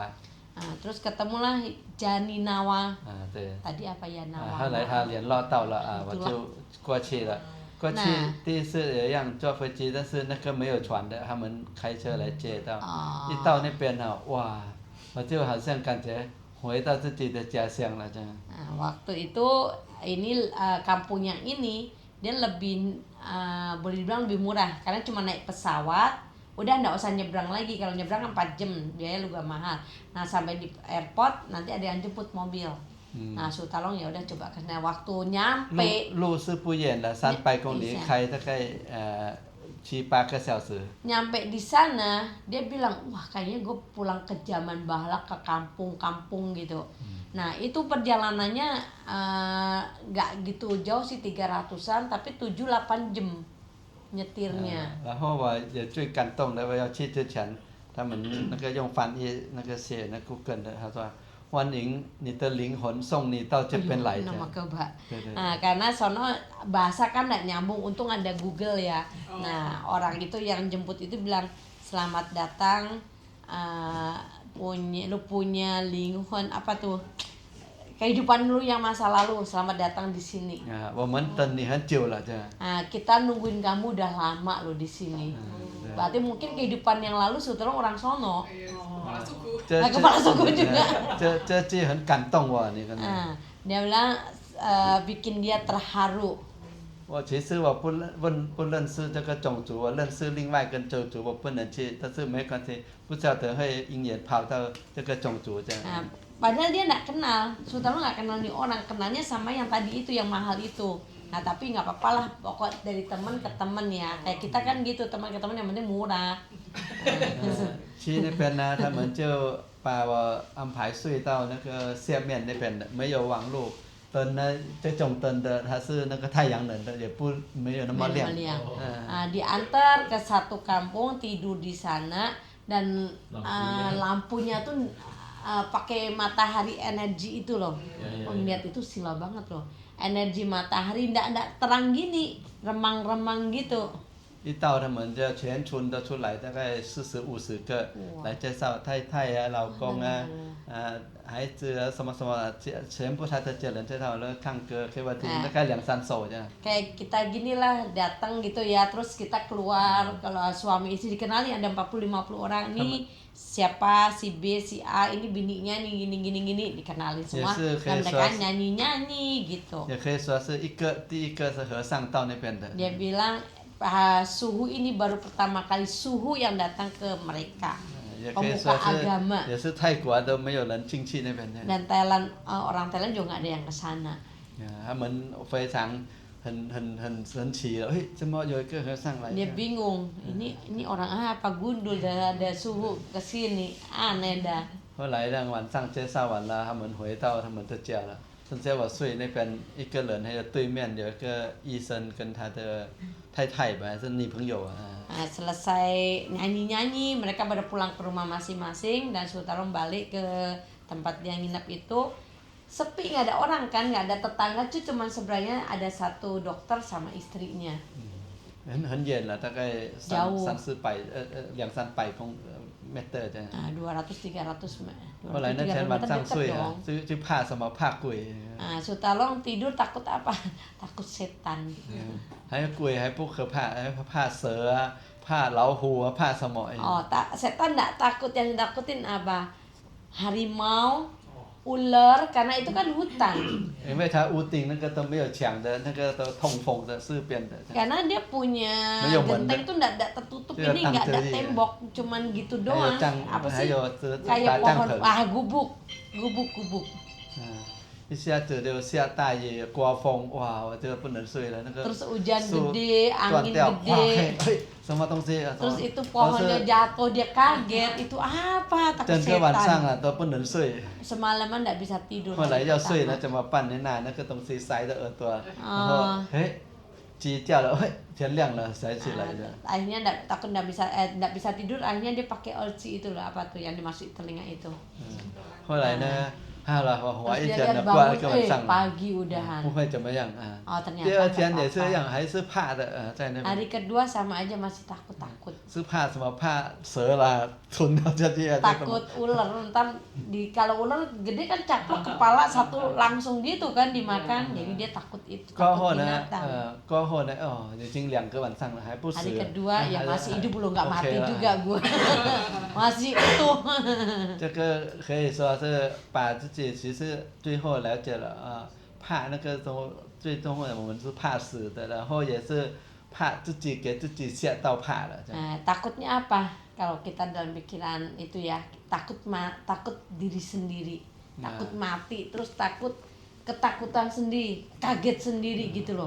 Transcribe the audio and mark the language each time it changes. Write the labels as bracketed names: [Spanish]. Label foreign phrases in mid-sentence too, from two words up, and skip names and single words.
[Indonesian] Terus ketemulah Janinawa. [Chinese] 对。 [Indonesian] Tadi apa ya [Chinese] 后来他联络到了我就过去了。过去第一次也一样坐飞机，但是那个没有船的，他们开车来接到。一到那边哇，我就好像感觉回到自己的家乡了这样。 [Indonesian] Waktu itu ini kampung yang ini dia lebih boleh dibilang lebih murah karena cuma naik pesawat, udah nggak usah nyebrang lagi. Kalau nyebrang kan 4 jam, biaya juga mahal. Nah sampai di airport nanti ada yang jemput mobil. Nah Sutalong ya udah coba karena waktu nyampe [Chinese] 路是不远的，300公里，开大概7-8个小时。 [Indonesian] Nyampe di sana dia bilang, wah kayaknya gue pulang ke zaman Bahlak, ke kampung-kampung gitu. Nah itu perjalanannya nggak gitu jauh sih, 300-an, tapi 7-8 jam nyetirnya. [Chinese] 然后我也最感动的，我要去之前，他们那个用翻译那个写那 Google 的，他说欢迎你的灵魂送你到这边来。 [Indonesian] Nama coba. [Chinese] 对对。 [Indonesian] Nah, karena sono bahasa kan nggak nyambung, untung ada Google ya. Nah, orang itu yang jemput itu bilang, selamat datang, lu punya lingkungan apa tuh, kehidupan lu yang masa lalu, selamat datang di sini. [Chinese] 我们等你很久了，这样。 [Indonesian] Kita nungguin kamu udah lama lo di sini. Berarti mungkin kehidupan yang lalu Sutalong orang sono. Kepala suku juga. [Chinese] 这句很感动我，你看。 [Indonesian] Dia bilang bikin dia terharu. [Chinese] 我其实我不认识这个种族，我认识另外一个种族，我不能去，但是没关系，不晓得会因缘跑到这个种族这样。 [Indonesian] Padahal dia nggak kenal, Sutalong nggak kenal nih orang, kenalnya sama yang tadi itu yang mahal itu. Nah tapi nggak apa-apa lah, pokok dari teman ke teman ya, kayak kita kan gitu, teman ke teman yang penting murah. [Chinese] 去那边呢，他们就把我安排睡到那个下面那边的，没有网络灯呢，这种灯的它是那个太阳能的，也不没有那么亮。 [Indonesian] Diantar ke satu kampung, tidur di sana, dan lampunya tuh pakai matahari energi itu loh. Ngeliat itu sila banget loh. Energi matahari ndak terang gini, remang-remang gitu. [Chinese] 一到他们就全村都出来，大概40-50个来介绍太太啊、老公啊、孩子啊什么什么，全部他的家人介绍了，唱歌给我听，大概2-3首这样。 [Indonesian] Kayak kita gini lah datang gitu ya, terus kita keluar, kalau suami istri dikenali ada 40-50 orang nih, siapa si B si A ini bininya nih gini dikenalin semua, dan mereka nyanyi gitu. [Chinese] 也可以说是第一个是和尚到那边的。 [Indonesian] Dia bilang suhu ini baru pertama kali suhu yang datang ke mereka. [Chinese] 也可以说 [Indonesian] Pemuka agama. [Chinese] 也是泰国都没有人进去那边的。 [Indonesian] Dan Thailand, orang Thailand juga nggak ada yang ke sana. [Chinese] 他们非常很神奇了，怎么有一个和尚来？ [Indonesian] Dia bingung, ini orang apa gundul ada suhu ke sini, aneh dah. [Chinese] 后来让晚上介绍完了，他们回到他们的家了。剩下我睡那边一个人，还有对面有一个医生跟他的太太吧，还是女朋友啊。 [Indonesian] Selesai nyanyi-nyanyi, mereka pada pulang ke rumah masing-masing dan Sutalong balik ke tempat dia nginep itu. Sepi, nggak ada orang kan, nggak ada tetangga, cuma sebenarnya ada satu dokter sama istrinya. [Chinese] 很远了，大概200-300 meter 这样。 [Indonesian] 200-300 meter. [Chinese] 后来那天晚上睡啊，就怕什么？怕鬼。 [Indonesian] Sutalong tidur takut apa? Takut setan. [Chinese] 还有鬼还不可怕，还怕蛇啊，怕老虎啊，怕什么？ [Indonesian] Setan enggak takut, yang ditakutin apa? Harimau, ular, karena itu kan hutan. [Chinese] 因为它屋顶那个都没有墙的，那个都通风的，四边的。 [Indonesian] Karena dia punya genteng tuh enggak tertutup, ini enggak ada tembok, cuman gitu doang. Apa sih? Kayak pohon, gubuk. [Chinese] 一下子就下大雨、刮风，哇，我就不能睡了。那个 [Indonesian] Terus hujan gede, angin gede. [Chinese] 什么东西？ [Indonesian] Terus itu pohonnya jatuh, dia kaget. Itu apa? Takut [Chinese] 整个晚上 [Indonesian] setan. [Chinese] 都不能睡。 [Indonesian] Semalaman enggak bisa tidur. [Chinese] 后来要睡了怎么办？拿那个东西塞着耳朵，然后鸡叫了，天亮了才起来的。 [Indonesian] Akhirnya takut enggak bisa tidur, akhirnya dia pakai olci itu loh, apa tuh yang dimasukin telinga itu. [Chinese] 后来呢？ 好了，我一天的 [Indonesian] bangun, [Chinese] 一个晚上， [Indonesian] pagi udahan. [Chinese] 不会怎么样啊。 [Indonesian] Ternyata [Chinese] 第二天也是一样，还是怕的，在那边。 [Indonesian] Hari kedua sama aja masih takut. [Chinese] 是怕什么？怕蛇啦，吞到这些。 [Indonesian] Takut ular, ntar kalau ular gede kan caplok kepala satu langsung gitu kan dimakan, jadi dia takut itu. [Chinese] 过后 [Indonesian] Takut [Chinese] 呢， [Indonesian] binatang. [Chinese] 过后呢，已经2个晚上了，还不死。 [Indonesian] Hari kedua ya masih hidup belum, nggak mati juga gua. Masih utuh. [Chinese] 这个可以说是把自己其实最后了解了啊，怕那个都最终我们是怕死的，然后也是怕自己给自己吓到怕了。 [Indonesian] Takutnya apa? Kalau kita dalam pikiran itu ya, takut diri sendiri, takut mati, terus takut ketakutan sendiri, kaget sendiri gitu loh.